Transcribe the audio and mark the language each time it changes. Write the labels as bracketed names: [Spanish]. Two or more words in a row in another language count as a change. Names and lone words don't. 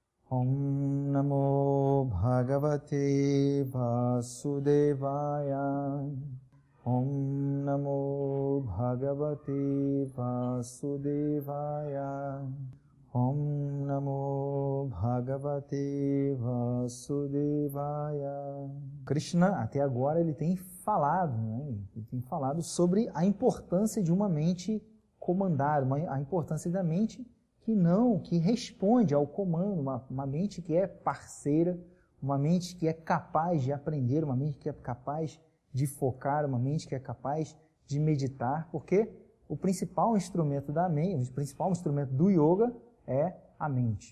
[Sanskrit] Om Namo Bhagavate Vasudevaya. Om Namo Bhagavate Vasudevaya. Om Namo Bhagavate Vasudevaya. [Portuguese] Krishna, até agora, ele tem falado, Ele tem falado sobre a importância de uma mente comandada, a importância da mente que responde ao comando, uma mente que é parceira, uma mente que é capaz de aprender, uma mente que é capaz de focar, uma mente que é capaz de meditar, porque o principal instrumento da mente, o principal instrumento do yoga é a mente.